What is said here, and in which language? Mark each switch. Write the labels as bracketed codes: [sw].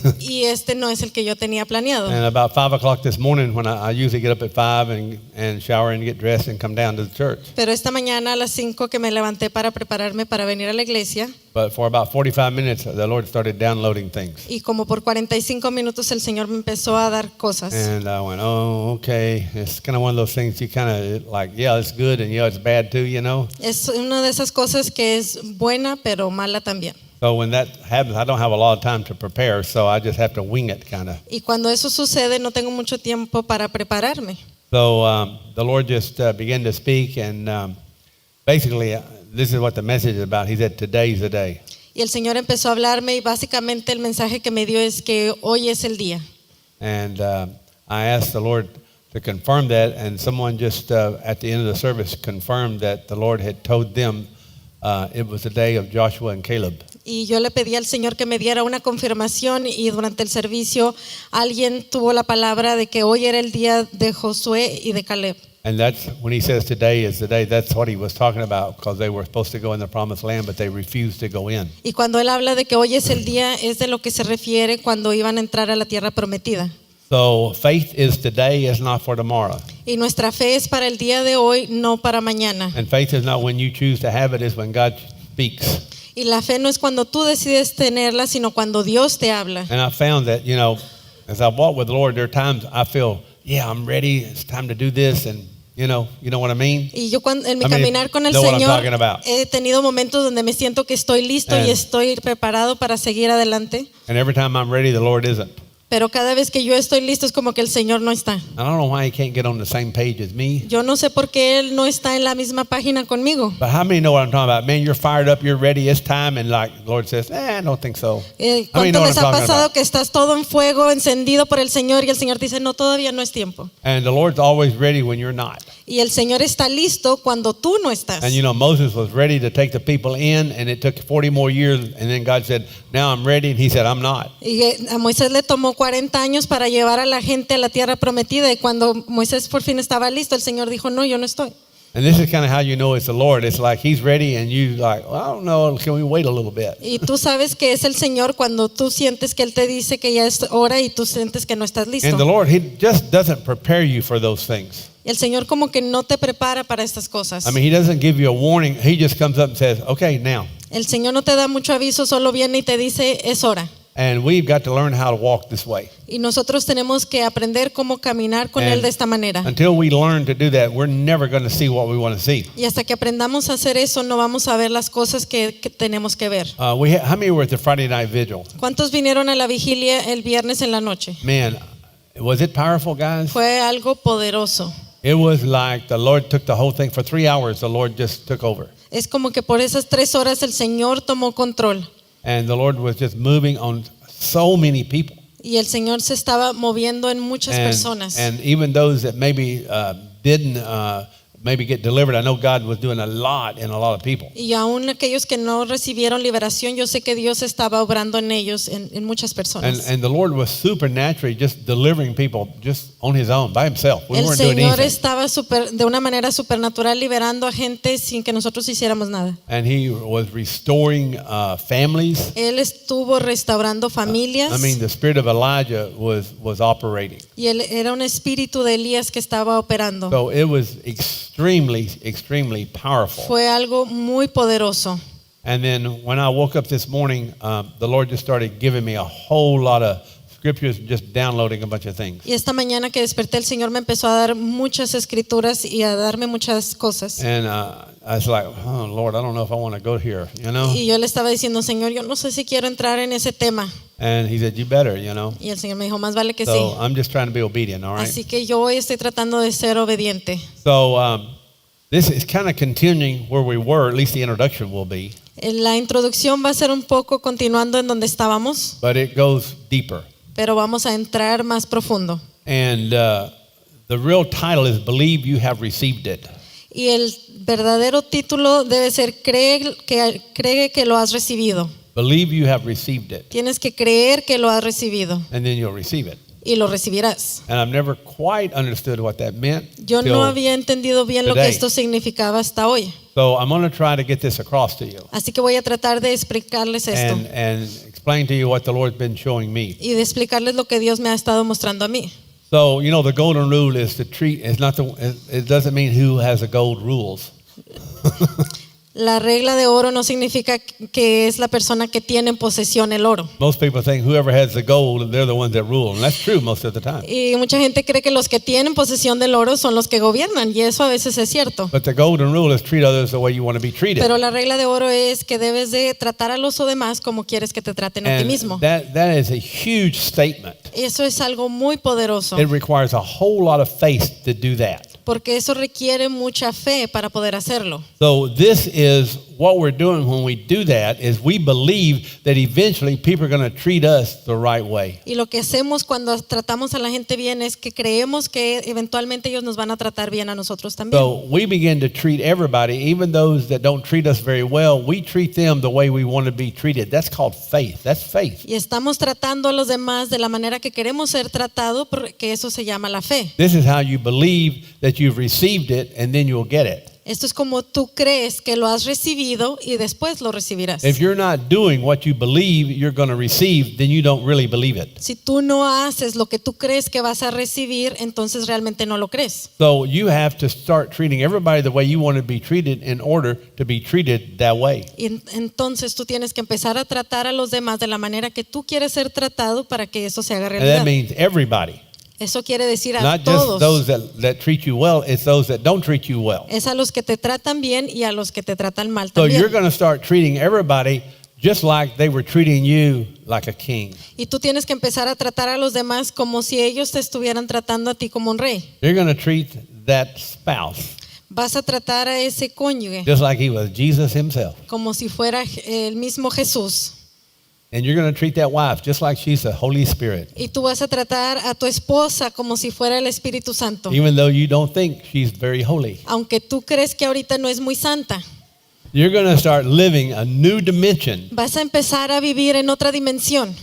[es] Y este no es el que yo tenía planeado. [en] And about 5 o'clock this morning, when I usually get up at 5 and shower and get dressed and come down to the church. [es] Pero esta mañana a las 5 que me levanté para prepararme para venir a la iglesia, [en] But for about 45 minutes, the Lord started downloading things. [es] y como por 45 minutos el Señor me empezó a dar cosas. [en] And I went, oh, okay. It's kind of one of those things you kind of like, yeah, it's good and yeah, it's bad too, you know. [es] Es una de esas cosas que es buena pero mala también. [en] So when that happens, I don't have a lot of time to prepare, so I just have to wing it kind of. [es] Y cuando eso sucede no tengo mucho tiempo para prepararme. [en] So the Lord just began to speak, and basically, this is what the message is about. He said, today's the day. [es] Y el Señor empezó a hablarme y básicamente el mensaje que me dio es que hoy es el día. [en] And I asked the Lord to confirm that, and someone just at the end of the service confirmed that the Lord had told them it was the day of Joshua and Caleb. [es] Y yo le pedí al Señor que me diera una confirmación y durante el servicio alguien tuvo la palabra de que hoy era el día de Josué y de Caleb. [en] And that's when he says today is the day, that's what he was talking about, because they were supposed to go in the promised land, but they refused to go in. [es] Y cuando él habla de que hoy es el día, es de lo que se refiere cuando iban a entrar a la tierra prometida. [en] So faith is today, is not for tomorrow. [es] Y nuestra fe es para el día de hoy, no para mañana. [en] And faith is not when you choose to have it, it's when God speaks. [es] Y la fe no es cuando tú decides tenerla, sino cuando Dios te habla. [en] And I found that, you know, as I walk with the Lord, there are times I feel, yeah, I'm ready, it's time to do this, and you know what I mean? [es] Y yo en mi [en] I mean, [es] caminar con el [en] know what I'm [es] Señor [en] talking about. [es] he tenido momentos donde me siento que estoy listo y estoy preparado para seguir adelante. [en] And every time I'm ready, the Lord isn't. [es] Pero cada vez que yo estoy listo es como que el Señor no está. [en] I don't know why he can't get on the same page as me. [es] Yo no sé por qué Él no está en la misma página conmigo. [en] But how many know what I'm talking about? Man, you're fired up, you're ready, it's time, and like the Lord says, I don't think so. How many [es] ¿Cuánto [en] know what [es] les [en] I'm [es] ha [en] talking [es] pasado [en] about? [es] que estás todo en fuego, encendido por el Señor y el Señor dice, no, todavía no es tiempo? [en] And the Lord's always ready when you're not. [es] Y el Señor está listo cuando tú no estás. [en] And you know, Moses was ready to take the people in, and it took 40 more years, and then God said, now I'm ready, and he said, I'm not. [es] Y a Moisés le tomó 40 años para llevar a la gente a la tierra prometida y cuando Moisés por fin estaba listo, el Señor dijo, no, yo no estoy. [en] And this is kind of how you know it's the Lord. It's like he's ready, and you like, well, I don't know, can we wait a little bit? [es] Y tú sabes que es el Señor cuando tú sientes que Él te dice que ya es hora y tú sientes que no estás listo. [en] And the Lord, he just doesn't prepare you for those things. [es] Y el Señor como que no te prepara para estas cosas. [en] I mean, he doesn't give you a warning. He just comes up and says, okay, now. [es] El Señor no te da mucho aviso, solo viene y te dice, es hora. [en] And we've got to learn how to walk this way. [es] Y nosotros tenemos que aprender cómo caminar con Él de esta manera. [en] Until we learn to do that, we're never going to see what we want to see. [es] Y hasta que aprendamos a hacer eso, no vamos a ver las cosas que tenemos que ver. [en] How many were at the Friday night vigil? [es] ¿Cuántos vinieron a la vigilia el viernes en la noche? [en] Man, was it powerful, guys? [es] Fue algo poderoso. [en] It was like the Lord took the whole thing. For 3 hours, the Lord just took over. [es] Es como que por esas 3 horas el Señor tomó control. [en] And the Lord was just moving on so many people. [es] Y el Señor se estaba moviendo en muchas personas. [en] And even those that maybe didn't maybe get delivered, I know God was doing a lot in a lot of people. [es] Y aún aquellos que no recibieron liberación, yo sé que Dios estaba obrando en ellos, en muchas personas. [en] And the Lord was supernaturally just delivering people just on his own, by himself. We [es] El [en] weren't doing [es] Señor [en] anything. [es] estaba de una manera supernatural liberando a gente sin que nosotros hiciéramos nada. [en] And he was restoring families. [es] Él estuvo restaurando familias. [en] I mean, the spirit of Elijah was operating. [es] Y él era un espíritu de Elías que estaba operando. [en] So it was extremely powerful. [es] Fue algo muy poderoso. [en] And then when I woke up this morning, the Lord just started giving me a whole lot of scriptures, just downloading a bunch of things. [es] Y esta mañana que desperté, el Señor me empezó a dar muchas escrituras y a darme muchas cosas. [en] And I was like, oh, Lord, I don't know if I want to go here, you know? [es] Y yo le estaba diciendo, Señor, yo no sé si quiero entrar en ese tema. [en] And he said, you better, you know? [es] Y el Señor me dijo, más vale que [en] So [es] sí. [en] I'm just trying to be obedient, all right? [es] Así que yo hoy estoy tratando de ser obediente. [en] So this is kind of continuing where we were, at least the introduction will be. [es] La introducción va a ser un poco continuando en donde estábamos, [en] But it goes deeper. [es] pero vamos a entrar más profundo. [en] And the real title is Believe You Have Received It. [es] Y el verdadero título debe ser cree que lo has recibido. [en] Believe you have received it, [es] Tienes que creer que lo has recibido [en] and then you'll receive it. [es] y lo recibirás. [en] And I've never quite understood what that meant. [es] Yo [en] till- [es] no había entendido bien lo que [en] today. [es] esto significaba hasta hoy. [en] So I'm going to try to get this across to you [es] Así que voy a tratar de explicarles esto [en] and explain to you what the Lord's been showing me. [es] y de explicarles lo que Dios me ha estado mostrando a mí. [en] So, you know, the golden rule is to treat, it doesn't mean who has the gold rules. [es] La regla de oro no significa que es la persona que tiene en posesión el oro. [en] Most people think whoever has the gold, they're the ones that rule. And that's true most of the time. [es] Y mucha gente cree que los que tienen posesión del oro son los que gobiernan, y eso a veces es cierto. [en] But the golden rule is treat others the way you want to be treated. [es] Pero la regla de oro es que debes de tratar a los demás como quieres que te traten a ti [en] And [es] mismo. [en] that is a huge statement. [es] Eso es algo muy poderoso, [en] It requires a whole lot of faith to do that. [es] porque eso requiere mucha fe para poder hacerlo. [en] So this is what we're doing when we do that is we believe that eventually people are going to treat us the right way. [es] Y lo que hacemos cuando tratamos a la gente bien es que creemos que eventualmente ellos nos van a tratar bien a nosotros también. [en] So we begin to treat everybody, even those that don't treat us very well, we treat them the way we want to be treated. That's called faith. That's faith. [es] Y estamos tratando a los demás de la manera que queremos ser tratados, porque eso se llama la fe. [en] This is how you believe that you've received it and then you'll get it. [es] Esto es como tú crees que lo has recibido y después lo recibirás. [en] If you're not doing what you believe you're going to receive, then you don't really believe it. [es] Si tú no haces lo que tú crees que vas a recibir, entonces realmente no lo crees. [en] So you have to start treating everybody the way you want to be treated in order to be treated that way. [es] Y entonces tú tienes que empezar a tratar a los demás de la manera que tú quieres ser tratado para que eso se haga [en] And that [es] realidad. [en] means everybody, [es] Eso quiere decir a [en] not just [es] todos. [en] those that treat you well, it's those that don't treat you well. [es] Es a los que te tratan bien y a los que te tratan mal [en] So [es] también. [en] you're going to start treating everybody just like they were treating you like a king. [es] Y tú tienes que empezar a tratar a los demás como si ellos te estuvieran tratando a ti como un rey. [en] You're going to treat that spouse [es] Vas a tratar a ese cónyuge [en] just like he was Jesus himself. [es] como si fuera el mismo Jesús. [en] And you're going to treat that wife just like she's the Holy Spirit, [es] Y tú vas a tratar a tu esposa como si fuera el Espíritu Santo. [en] even though you don't think she's very holy. [es] Aunque tú crees que ahorita no es muy santa. [en] You're going to start living a new dimension. [es] Vas a empezar a vivir en otra dimensión.